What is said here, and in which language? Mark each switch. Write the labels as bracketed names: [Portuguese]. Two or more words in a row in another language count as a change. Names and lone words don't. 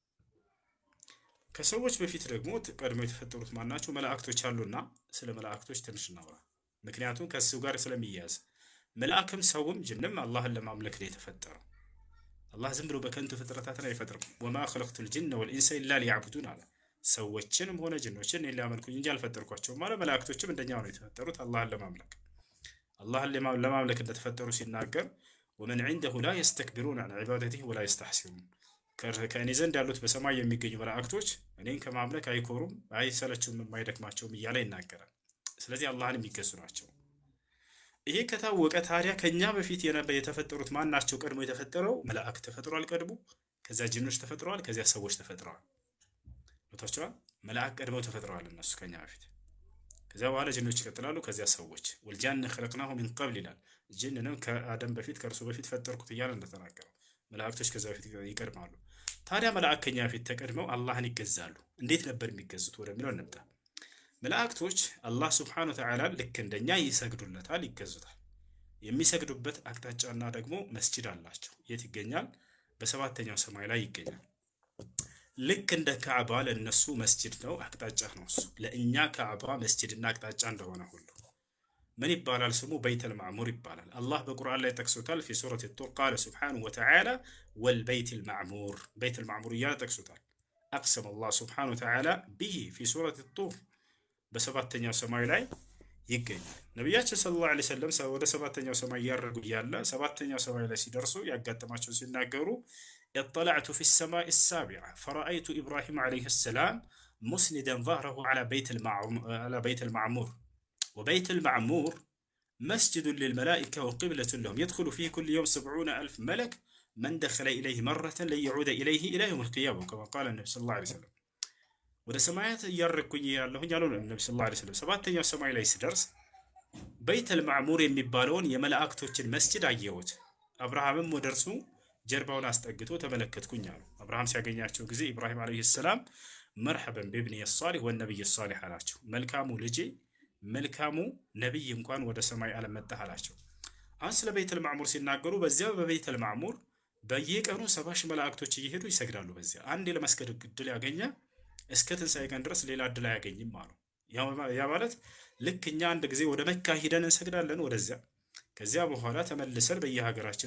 [Amharic] ከሰዎች በፊት ደግሞ ቀድሞ የተፈጠሩት ማናቸው መላእክቶች አሉና ስለ መላእክቶች ትንሽ እናውራ ምክንያቱም ከሱ ጋር ስለሚያዝ መላእክም ሰውም ጅንም አላህን ለማምለክ ነው የተፈጠረው አላህ ዝም ብሎ በከንቱ ፍጥረታትን አይፈጥርም [Arabic] وما خلقت الجن والإنس إلا ليعبدون [Amharic] አለ ሰዎችንም ሆነ ጅኖችን ሊያመልኩኝ እንጂ አልፈጠርኳቸውም ማለት መላእክቶችም እንደኛው ነው የተፈጠሩት አላህን ለማምለክ እንደተፈጠሩ ሲናገር [Arabic] ومن عنده لا يستكبرون عن عبادته ولا يستحسرون [Amharic] ከእኔ ዘንድ ያሉት በሰማይ የሚገኙ መላእክቶች እኔን ከማምለክ አይኮሩም አይሰለቹም የማይደክማቸውም እያለ ይናገራል ስለዚህ አላህን የሚገዙ ናቸው ይሄ ከታወቀ ታዲያ ከኛ በፊት የተፈጠሩት ማን ናቸው ቀድሞ የተፈጠረው መላእክት ተፈጥሯል ቀድሞ ከዛ ጅኖች ተፈጥረዋል ከዛ ሰዎች ተፈጥረዋል ወታቸዋል መላእክት ቀድመው ተፈጥረዋል እነሱ ከኛ በፊት ከዛ በኋላ ጅኖች ይቀጥላሉ ከዛ ሰዎች [Arabic] والجان خلقناه من قبل [Amharic] ይላል ጅንንም ከአደም በፊት ከእርሱ በፊት ፈጠርኩት እያለ እንደተናገረው መላእክቶች ከዛ በፊት ይቀድማሉ ታዲያ መላእክት ከኛ በፊት ተቀድመው አላህን ይገዛሉ እንዴት ነበር የሚገዙት ወደሚለው እንምጣ መላእክቶች አላህ [Arabic] سبحانه وتعالى [Amharic] ልክ እንደኛ ይሰግዱለታል ይገዙታል የሚሰግዱበት አቅጣጫና ደግሞ መስጂድ አላቸው የት ይገኛል በሰባተኛው ሰማይ ላይ ይገኛል ልክ እንደ ካዕባ ለነሱ መስጂድ ነው አቅጣጫ ነው እሱ ለእኛ ካዕባ መስጂድና አቅጣጫ እንደሆነ ሁሉ ምን ይባላል ስሙ በይተል ማዕሙር ይባላል አላህ በቁርአን ላይ ጠቅሶታል [Arabic] في سورة الطور قال سبحانه وتعالى والبيت المعمور بيت المعمور [Amharic] እያለ ጠቅሶታል [Arabic] أقسم الله سبحانه وتعالى به في سورة الطور [Amharic] በሰባተኛው ሰማይ ላይ ይገኛል ነብያችን [Arabic] صلى الله عليه وسلم [Amharic] ወደ ሰባተኛው ሰማይ ያረጉ ያለ ሰባተኛው ሰማይ ላይ ሲደርሱ ያጋጠማቸው [Arabic] ሲናገሩ اطلعت في السماء السابعة فرأيت إبراهيم عليه السلام مسندا ظهره على بيت المعمور وبيت المعمور مسجد للملائكة وقبلة لهم يدخل فيه كل يوم 70,000 ملك من دخل إليه مرة لن يعود إليه إلى يوم القيامة كما قال النبي صلى الله عليه وسلم [Amharic] ወደ ሰማያት እያረኩኝ ያለሁኝ ያለው ነብዩ [Arabic] صلى الله عليه وسلم [Amharic] ሰባተኛው ሰማይ ላይ ሲደርስ በይተል ማዕሙር የሚባለውን የመላእክቶችን መስጂድ አየሁት አብርሃምም ወደርሱ ጀርባውን አስጠግቶ ተመለከትኩኝ አሉ አብርሃም ሲያገኛቸው ጊዜ ኢብራሂም [Arabic] عليه السلام مرحبا بابن الصالح والنبي الصالح [Amharic] አላቸው መልካሙ ልጄ መልካሙ ነብይ እንኳን ወደ ሰማይ ዓለም መጣ አላቸው አሁን ስለ በይተል ማዕሙር ሲናገሩ በዚያው በበይተል ማዕሙር በየቀኑ 70 መላእክቶች እየሄዱ ይሰግዳሉ በዚያ አንድ ለመስገድ ግድል ያገኘ እስከ ትንሣኤ ቀን ድረስ ሌላ እድል አያገኝም አሉ ያ ማለት ልክ እኛ አንድ ጊዜ ወደ መካ ሄደን እንሰግዳለን ወደዚያ ከዚያ በኋላ ተመልሰን በየሀገራችን